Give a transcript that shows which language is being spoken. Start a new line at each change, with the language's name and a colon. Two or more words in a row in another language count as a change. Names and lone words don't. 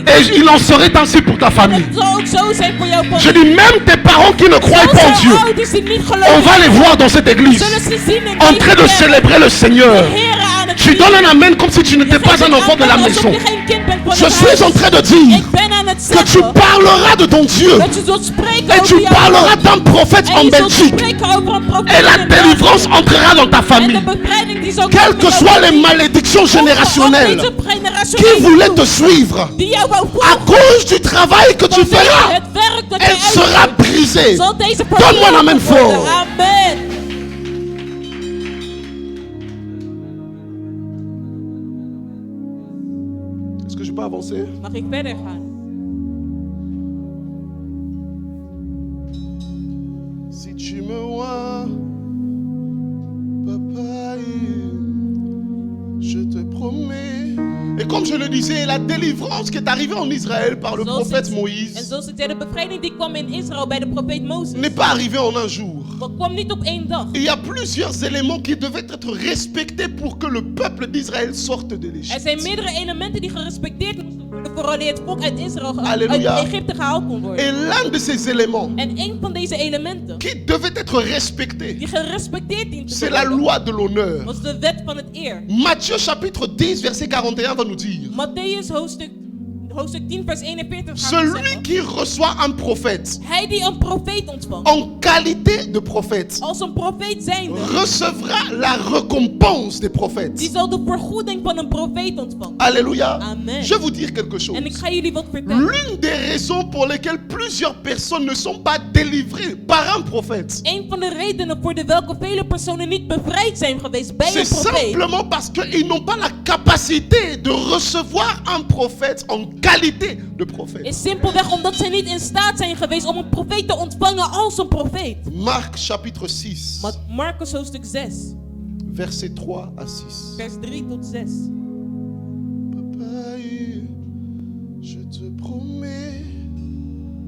French: Et il en serait ainsi pour ta
Dutch: En
French: famille.
Dutch: het zal ook zo zijn voor jouw Je familie.
French: dis même tes parents qui ne croient pas en
Dutch: Zelfs
French: Dieu,
Dutch: jouw ouders die niet
French: on
Dutch: geloven,
French: va les voir dans cette église
Dutch: zullen ze zien in
French: en
Dutch: deze
French: train de
Dutch: kerk.
French: célébrer le Seigneur.
Dutch: De Here aan het
French: Tu donnes un amen comme si tu
Dutch: Je
French: n'étais
Dutch: geeft
French: pas un
Dutch: een
French: enfant de la
Dutch: amen alsof
French: maison.
Dutch: je geen kind bent van
French: Je
Dutch: het
French: suis en
Dutch: huis.
French: train de dire
Dutch: Ik ben aan het
French: que tu
Dutch: zeggen
French: parleras de ton Dieu
Dutch: dat je zult spreken
French: et
Dutch: over
French: tu
Dutch: jouw
French: parleras
Dutch: God.
French: d'un prophète
Dutch: En
French: en
Dutch: je zult
French: Belgique
Dutch: spreken over een profeet
French: et la
Dutch: in België.
French: délivrance entrera dans ta
Dutch: En de
French: famille.
Dutch: bevrijding die zal
French: Quelles
Dutch: komen
French: que
Dutch: in jouw
French: soient les
Dutch: familie.
French: malédictions générationnelles qui voulaient te suivre
Dutch: die jou wou
French: à
Dutch: volgen,
French: cause du travail que tu
Dutch: vanwege
French: feras,
Dutch: het werk dat
French: elle
Dutch: jij
French: sera
Dutch: uitvoert,
French: brisée.
Dutch: zal deze
French: Donne-moi un amen
Dutch: verbroken worden.
French: fort.
Dutch: Amen.
French: Est-ce que je peux avancer?
Dutch: Mag ik verder gaan?
French: Si tu me vois, papa, je te promets. Et comme je le disais, la délivrance qui est arrivée en Israël par le prophète
Dutch: En
French: Moïse
Dutch: zoals ik zei, de bevrijding die kwam in Israël bij de profeet Mozes.
French: n'est pas arrivée en un jour.
Dutch: Dat kwam niet op één dag.
French: Il y a plusieurs éléments qui devaient être respectés pour que le peuple d'Israël sorte de
Dutch: Er
French: l'Égypte.
Dutch: zijn meerdere elementen die gerespecteerd moesten worden voordat het volk uit Israël
French: Alléluia.
Dutch: uit Egypte gehaald kon worden.
French: Et l'un de ces éléments
Dutch: En één van deze elementen
French: qui devait être respecté,
Dutch: die gerespecteerd dient te
French: c'est la
Dutch: worden,
French: loi de l'honneur.
Dutch: was de wet van het eer.
French: Matthieu chapitre 10 verset 41 va nous dire:
Dutch: Matthäus hoofdstuk 10 vers 41 gaat
French: celui
Dutch: zeggen,
French: qui reçoit un prophète
Dutch: hij die een profeet ontvangt,
French: en qualité de prophète
Dutch: als een profeet zijnde,
French: recevra la récompense des
Dutch: die
French: prophètes.
Dutch: zal de vergoeding van een profeet ontvangen.
French: Alléluia.
Dutch: Amen.
French: Je vais vous dire quelque chose.
Dutch: En ik ga jullie wat vertellen.
French: L'une des raisons pour lesquelles plusieurs personnes ne sont pas délivrées par un prophète,
Dutch: Een van de redenen voor de welke vele personen niet bevrijd zijn geweest bij
French: c'est
Dutch: een profeet,
French: simplement parce qu'ils n'ont pas la capacité de recevoir un prophète en qualité de prophète.
Dutch: is simpelweg omdat zij niet in staat zijn geweest om een profeet te ontvangen als een profeet.
French: Marc chapitre 6,
Dutch: Marcus hoofdstuk 6,
French: verset 3 à 6.
Dutch: vers 3 tot 6.
French: Papa, je te promets,